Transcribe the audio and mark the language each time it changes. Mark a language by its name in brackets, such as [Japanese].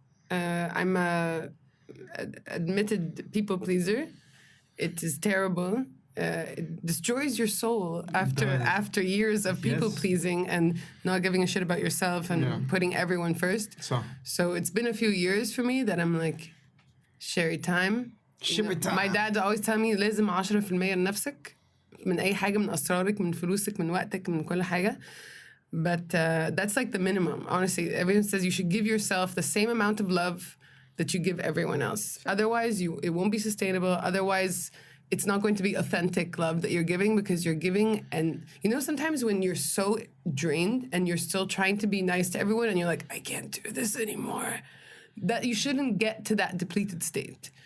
[English] I'm a admitted people pleaser. It is terrible. It destroys your soul after years of people pleasing and not giving a shit about yourself and putting everyone first. So it's been a few years for me that I'm like, Sherry time. My dad always tell me [Arabic] لازم 10% لنفسك من أي حاجة، من أسرارك، من فلوسك، من وقتك، من كل حاجة. [English] But that's like the minimum. Honestly, everyone says you should give yourself the same amount of love that you give everyone else. Otherwise, it won't be sustainable. Otherwise, it's not going to be authentic love that you're giving, because you're giving. And, you know, sometimes when you're so drained and you're still trying to be nice to everyone and you're like, I can't do this anymore, that you shouldn't get to that depleted state.